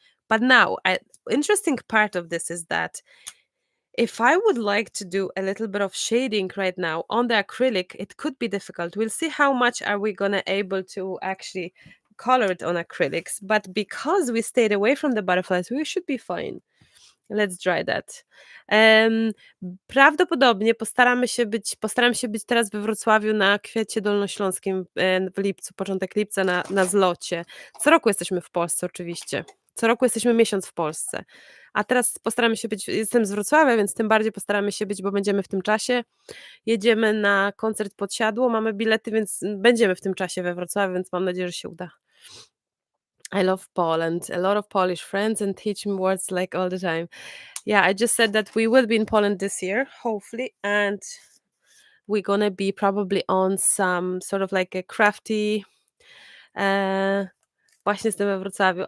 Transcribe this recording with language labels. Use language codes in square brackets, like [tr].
[en] But now, interesting part of this is that if I would like to do a little bit of shading right now on the acrylic, it could be difficult. We'll see how much are we gonna able to actually color it on acrylics. But because we stayed away from the butterflies, we should be fine. Let's dry that. [pl] Prawdopodobnie postaram się być teraz we Wrocławiu na Kwiecie Dolnośląskim w lipcu, początek lipca na zlocie. Co roku jesteśmy w Polsce oczywiście. Co roku jesteśmy miesiąc w Polsce. A teraz postaramy się być, jestem z Wrocławia, więc tym bardziej postaramy się być, bo będziemy w tym czasie. Jedziemy na koncert Podsiadło, mamy bilety, więc będziemy w tym czasie we Wrocławiu, więc mam nadzieję, że się uda. [en] I love Poland. A lot of Polish friends and teach me words like all the time. Yeah, I just said that we will be in Poland this year, hopefully, and we're gonna be probably on some sort of like a crafty [pl] właśnie jestem we Wrocławiu.